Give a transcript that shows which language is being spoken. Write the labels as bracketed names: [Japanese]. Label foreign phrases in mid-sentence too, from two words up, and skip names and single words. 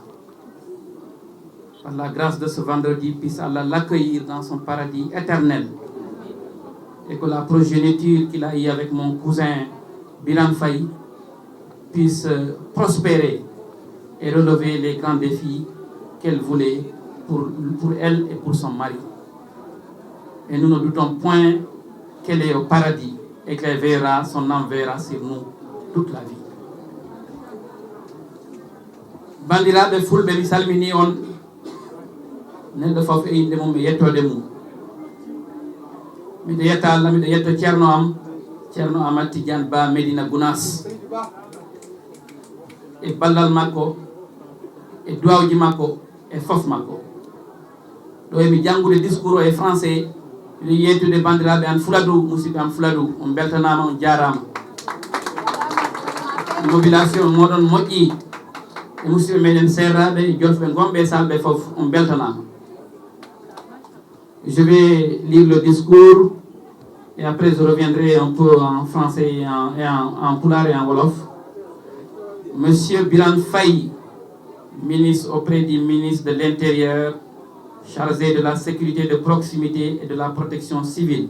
[French] Par la grâce de ce vendredi, puisse Allah l'accueillir dans son paradis éternel et que la progéniture qu'il a eue avec mon cousin Biran Faye puisse prospérer et relever les grands défis qu'elle voulait pour elle et pour son mari. Et nous ne doutons point qu'elle est au paradis et qu'elle verra, son âme verra sur nous toute la vie. [Fula] Bandiraɓe fulɓe mi salmini on neɗɗo fof e inde mum e yettode mum. Miɗo yetta Allah, miɗo yetto ceerno Amadou Tidiane Ba Medina Gounass e ballal makko e duwawji makko e fof makko. Ɗo emi janngude discours o e français miɗo yeytude bandiraɓe an Fuladu, musidɓe am Fuladu, on beltanama, on jarama. Mobilisation moɗon moƴƴi e musidɓe meɗen serraɓe e jolɓe gonɓe e salɓe fof, on beltanama. [French] Je vais lire le discours et après je reviendrai un peu en français et en pulaar et en wolof. Monsieur Biran Faye, ministre auprès du ministre de l'Intérieur, chargé de la sécurité de proximité et de la protection civile.